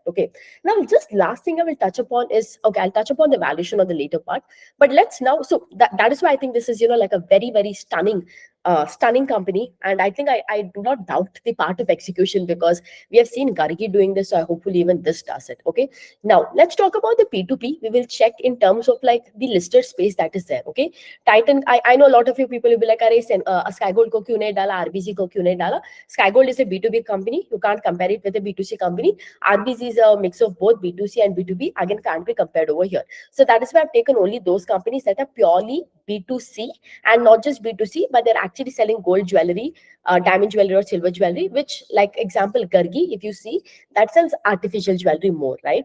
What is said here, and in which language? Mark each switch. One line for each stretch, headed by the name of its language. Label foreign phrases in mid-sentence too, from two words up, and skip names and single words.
English: Okay, now just last thing I will touch upon is, okay, I'll touch upon the valuation on the later part, but let's now, so that is why I think this is like a very, very stunning company. And I think I do not doubt the part of execution, because we have seen Gargi doing this, so hopefully even this does it. Okay, now let's talk about the P2P. We will check in terms of like the listed space that is there. Okay, Titan, I know a lot of you people will be like,
Hindi: Skygold को क्यों नहीं डाला, RBC को क्यों नहीं डाला?
English: Skygold is a B2B company. You can't compare it with a B2C company. RBC is a mix of both B2C and B2B. Again, can't be compared over here. So that is why I've taken only those companies that are purely B2C, and not just B2C, but they're actually selling gold jewelry, diamond jewelry or silver jewelry, which, like example, Gargi, if you see, that sells artificial jewelry more, right?